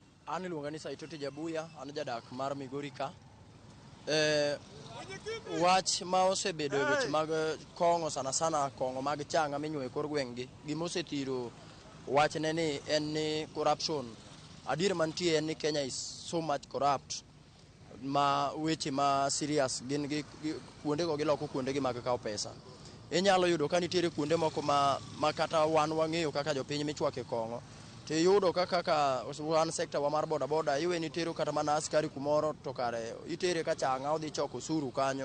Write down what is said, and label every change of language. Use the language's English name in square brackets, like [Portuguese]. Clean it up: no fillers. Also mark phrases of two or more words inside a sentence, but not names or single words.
[Luo (Kenya and Tanzania)] An iluonga ni Saitoti Jabuya, an jadak mar Migori ka. Wach ma osebedo e weche mag kong'o sana sana kong'o mag changa minyuo e kor gweng'gi. Gima osethiro wachne ni en ni corruption. Adier mantie en ni [English] Kenya is so much corrupt. [Luo (Kenya and Tanzania)] Ma weche ma serious gin gi kuondego giloko kuondegi mag kawo pesa. Inyalo yudo ka nitiere kuonde moko ma kata wan wang'eyo kaka jopiny michwake kong'o. To yudo kaka wan sekta wa mar boda boda iwe nitero kata mana askari kumoro to kare itere ka changa odhi choko osuru kanyo.